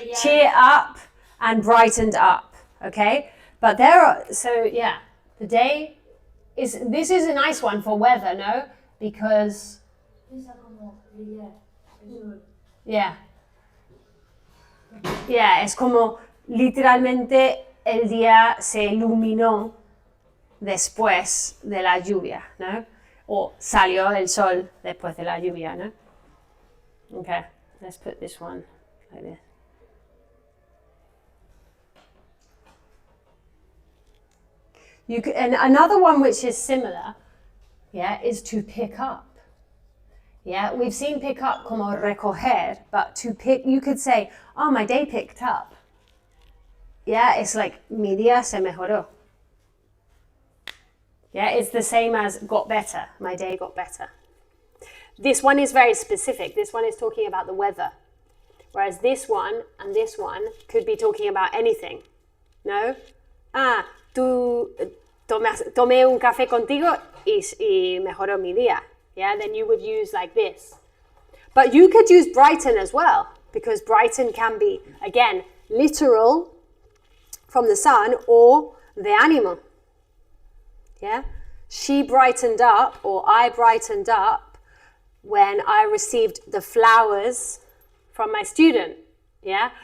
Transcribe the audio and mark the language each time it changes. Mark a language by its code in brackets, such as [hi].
[en] Cheer up and brightened up. Okay? But there are, so yeah, the day is, this is a nice one for weather, no? Because, [es] Piensa como brillar, el sol. [en] yeah. [es] Yeah, es como literalmente el día se iluminó después de la lluvia, ¿no? O salió el sol después de la lluvia, ¿no? [en] Okay, let's put this one like this. You could, and another one which is similar, yeah, is to pick up. Yeah, we've seen pick up [es] como recoger, [en] but to pick, you could say, oh, my day picked up. Yeah, it's like, [es] mi día se mejoró. [en] Yeah, it's the same as got better. My day got better. This one is very specific. This one is talking about the weather. Whereas this one and this one could be talking about anything. No? [es] Ah, tomé un café contigo y mejoró mi día. [en] Yeah, then you would use like this. But you could use brighten as well, because brighten can be, again, literal from the sun or the animal. Yeah? She brightened up, or I brightened up when I received the flowers from my student. Yeah?